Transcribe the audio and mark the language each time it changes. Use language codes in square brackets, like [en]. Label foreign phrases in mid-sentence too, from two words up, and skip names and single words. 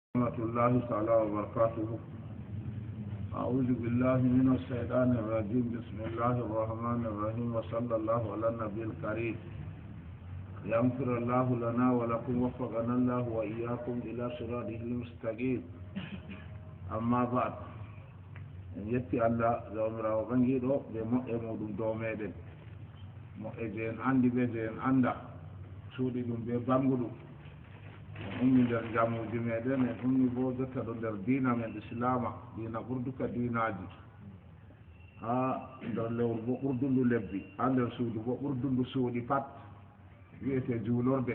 [ar] ورحمة الله تعالى وبركاته. أعوذ بالله من الشيطان الرجيم. بسم الله الرحمن الرحيم، وصلى الله على النبي الكريم. يغفر الله لنا ولكم، وفقنا الله وإياكم إلى صراطه المستقيم. أما بعد، [ff] yetti Allah zawmirawo ɓangiɗo ɓe moƴƴe muɗum dow meɗen, moƴƴe je en andi ɓe je en anda, suuɗi ɗum ɓe banguɗum. En ummi nder jamuji meɗen, en ummi bo jotta ɗo nder diina men islama, diina ɓurduka diinaji, ha nder lewru bo ɓurdundu lebbi, ha nder suudu bo ɓurdundu suuɗi pat, wiyete juulorde.